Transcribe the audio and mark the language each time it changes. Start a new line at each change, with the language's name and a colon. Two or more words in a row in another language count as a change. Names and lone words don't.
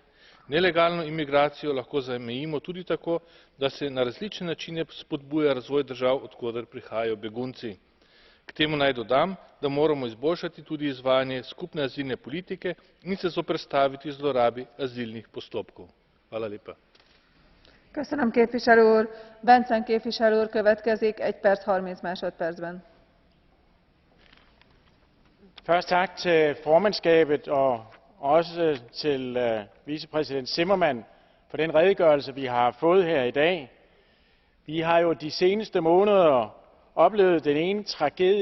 Slovenian: Nelegalno imigracijo lahko zamejimo tudi tako, da se na različne načine spodbuja razvoj držav, od koder prihajajo begunci. K temu naj dodam, da moramo izboljšati tudi izvajanje skupne azilne politike in se zoperstaviti zlorabi azilnih postopkov. Hvala lepa.
Hungarian: Köszönöm képviselő úr. Bence képviselő úr következik 1 perc 30 másodpercben.
Danish: Først tak til formandskabet og også til vicepræsident Zimmermann for den redegørelse, vi har fået her i dag. Vi har jo de seneste måneder oplevet den ene tragedie